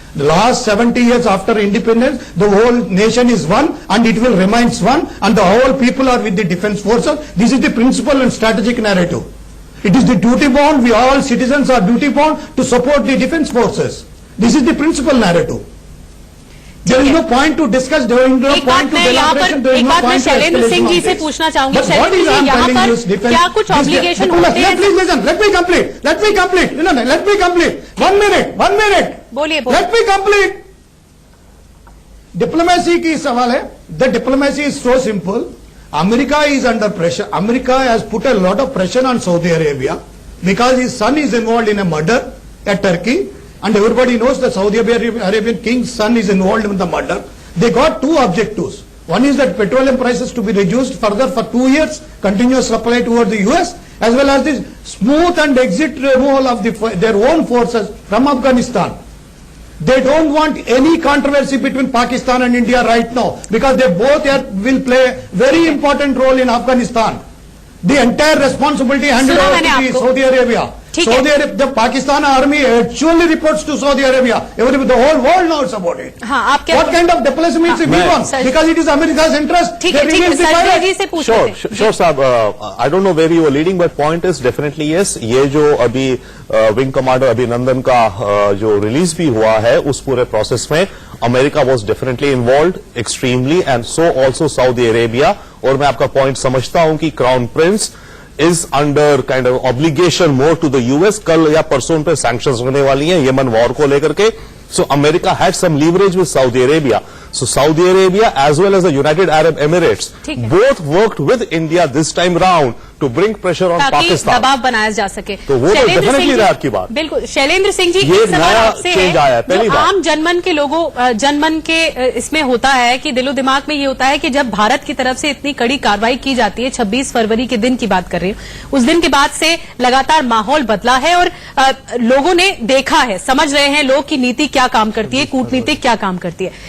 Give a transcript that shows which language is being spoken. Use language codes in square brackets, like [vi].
[en] The last 70 years after independence, the whole nation is one and it will remain one, and the whole people are with the defense forces. This is the principal and strategic narrative. It is the duty bound, we all citizens are duty bound to support the defense forces. This is the principal narrative. There is no point to discuss, there is no point to deliberation, there is no point to [hi] Shailendra Singh ji से पूछना चाहूंगी। शैलेंद्र जी, यहाँ पर क्या कुछ obligation होते हैं? [en] Please listen, let me complete. No, let me complete. 1 minute. [hi] बोलिए। [en] Let me complete. [hi] Diplomacy की सवाल है. [en] The diplomacy is so simple. America is under pressure. America has put a lot of pressure on Saudi Arabia because his son is involved in a murder at Turkey. And everybody knows the Saudi Arabian king's son is involved in the murder. They got 2 objectives. One is that petroleum prices to be reduced further for 2 years, continuous supply towards the US, as well as the smooth and exit removal of their own forces from Afghanistan. They don't want any controversy between Pakistan and India right now because they both will play a very important role in Afghanistan. The entire responsibility handed over to Saudi Arabia. Saudi Arabia, the Pakistan army actually reports to Saudi Arabia. The whole world knows about it. What kind of diplomacy means we want? Because it is America's interest. [hi] ठीक है, संजय जी से पूछ रहे थे। [en] Sure, साहब, I don't know where you were leading, but point is definitely yes. [hi] ये जो अभी विंग कमांडर अभिनंदन का जो रिलीज भी हुआ है, उस पूरे प्रोसेस में [en] America was definitely involve extremely, and so also Saudi Arabia. [hi] और मैं आपका पॉइंट समझता हूं कि crown Prince [en] is under kind of obligation more to the US. [hi] कल या परसों पे sanctions होने वाली हैं यमन वॉर को लेकर के. [en] So America had some leverage with Saudi Arabia. So Saudi Arabia as well as the United Arab Emirates both worked with India this time round to bring pressure on Pakistan. [hi] दबाव बनाया जा सके। तो वो तो डेफिनेटली रहा आपकी बात। बिल्कुल। शैलेंद्र सिंह जी, ये नया चेंज आया है, पहली बार। आम जनमन के लोगों जनमन के इसमें होता है कि दिलो दिमाग में ये होता है कि जब भारत की तरफ से इतनी कड़ी कार्रवाई की जाती है, 26 फरवरी के दिन की बात कर रही हूँ, उस दिन के बाद से लगातार माहौल बदला है और लोगों ने देखा है, समझ रहे हैं लोग की नीति क्या काम करती है, कूटनीति क्या काम करती है।